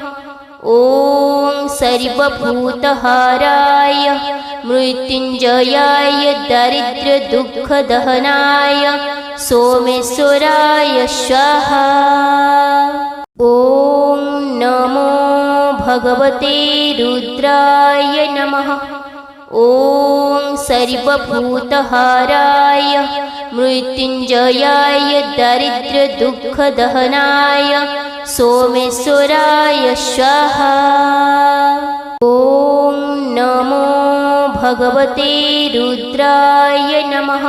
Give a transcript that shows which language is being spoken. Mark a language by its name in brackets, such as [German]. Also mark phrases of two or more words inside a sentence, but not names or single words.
[Sanskrit] ॐ सर्वभूतहाराय मृत्युञ्जयाय दारिद्र्यदुःखदहनाय सोमेश्वराय स्वाहा। ॐ ഭഗവതേ രുദ്രായ നമഃ. ഓം സർവഭൂതഹാരായ മൃത്യുഞ്ജയായ ദരിദ്രദുഃഖദഹനായ സോമേശ്വരായ സ്വാഹ. ഓം നമോ ഭഗവതേ രുദ്രായ നമഃ.